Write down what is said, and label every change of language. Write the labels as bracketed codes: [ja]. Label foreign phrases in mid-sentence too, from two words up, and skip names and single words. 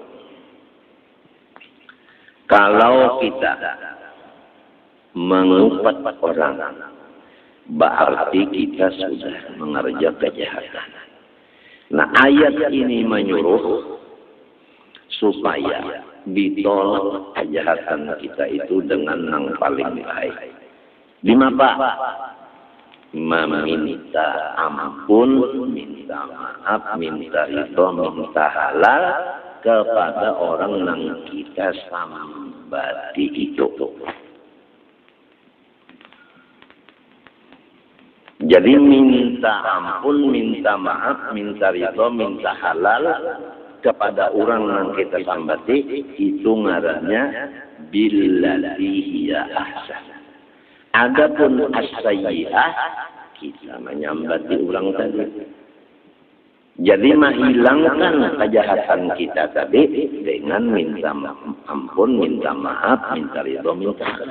[id] Kalau kita mengupat orang, berarti kita sudah mengerjakan kejahatan. Nah, ayat ini menyuruh supaya ditolak kejahatan kita itu dengan yang paling baik. Lima Pak, meminta ampun, minta maaf, minta ridho, minta halal kepada orang yang kita sambati itu. Jadi minta ampun, minta maaf, minta ridho, minta halal kepada orang yang kita sambati itu ngarannya [ar] billati hiya ahsan. [id] Adapun as-sayyi'ah kita menyambati orang tadi. Jadi menghilangkan kejahatan kita tadi dengan minta ampun, minta maaf, minta ridho, minta halal.